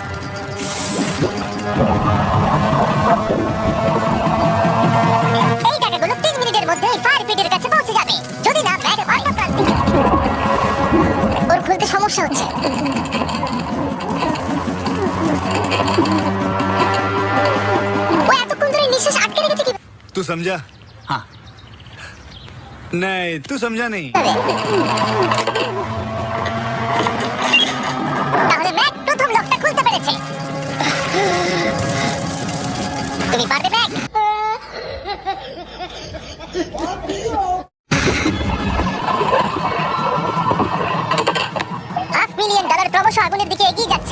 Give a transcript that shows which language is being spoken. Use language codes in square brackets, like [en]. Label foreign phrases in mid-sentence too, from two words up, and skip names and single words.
[bn] এই টাকাগুলো 3 মিনিটের মধ্যে ফায়ার পিটের কাছে পৌঁছে যাবে। যদি না ব্যাগ অন্য প্রান্তে ওর খুলতে সমস্যা হচ্ছে। ও এতক্ষণ ধরে নিঃশ্বাস আটকে রেখেছে কি? [hi] तू समझा? हाँ। नहीं, तू समझा नहीं। [bn] তাহলে ম্যাক প্রথম লকটা খুলতে পেরেছে। তুমি পারবে ম্যাক? $500,000 ক্রমশ আগুনের দিকে এগিয়ে যাচ্ছে।